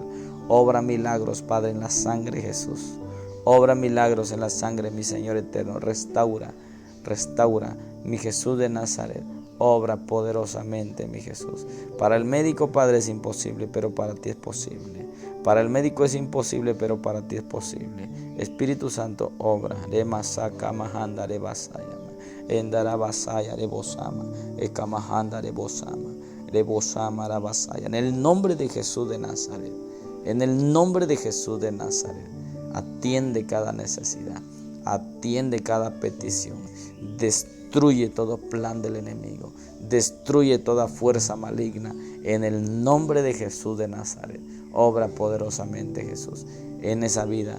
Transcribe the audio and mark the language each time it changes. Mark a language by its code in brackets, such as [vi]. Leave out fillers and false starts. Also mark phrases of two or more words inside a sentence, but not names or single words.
[es] Obra milagros, Padre, en la sangre de Jesús. Obra milagros en la sangre, mi Señor eterno. Restaura, mi Jesús de Nazaret. Obra poderosamente, mi Jesús. Para el médico, Padre, es imposible, pero para ti es posible. Para el médico es imposible, pero para ti es posible. Espíritu Santo, obra. Remasaka mahanda rebasaya. Endara basaya rebosama. Ekamahanda rebosama. Rebosama rabasaya. En el nombre de Jesús de Nazaret. En el nombre de Jesús de Nazaret. Atiende cada necesidad. Atiende cada petición. Destruye todo plan del enemigo. Destruye toda fuerza maligna. En el nombre de Jesús de Nazaret. Obra poderosamente, Jesús, en esa vida.